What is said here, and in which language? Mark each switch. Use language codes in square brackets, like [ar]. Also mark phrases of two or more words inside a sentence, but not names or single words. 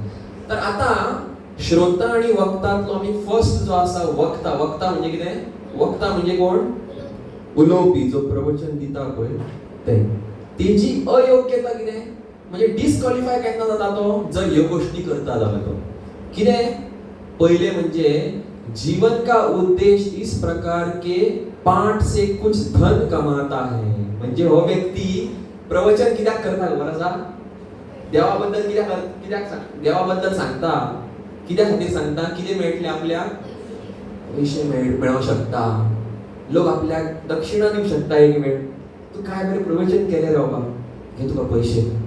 [kok] तर आता श्रोता आणि वक्तांतलो आमी फर्स्ट जो आसा वक्ता. वक्ता म्हणजे कितें? वक्ता म्हणजे कोण? उलोवपी, जो प्रवचन दिता पळय ते. तेजी अयोग्यता कितें म्हणजे डिस्क्वॉलिफाय केन्ना जाता तो जर ह्यो गोष्टी करता जाल्यार तो. कितें? पहिले म्हणजे [hi] जीवन का उद्देश इस प्रकार के पाठ से कुछ धन कमाता है. [kok] म्हणजे हो व्यक्ती प्रवचन कित्याक करता खबर आसा? देवाबद्दल कित्याक देवाबद्दल सांगता. कित्या खातीर सांगता? कितें मेळटलें आपल्याक? पयशे मेळोवंक शकता. लोक आपल्याक दक्षिणा दिवंक शकता एक वेळ. तू काय बरें प्रवचन केलें रे बाबा, हे तुका पयशे.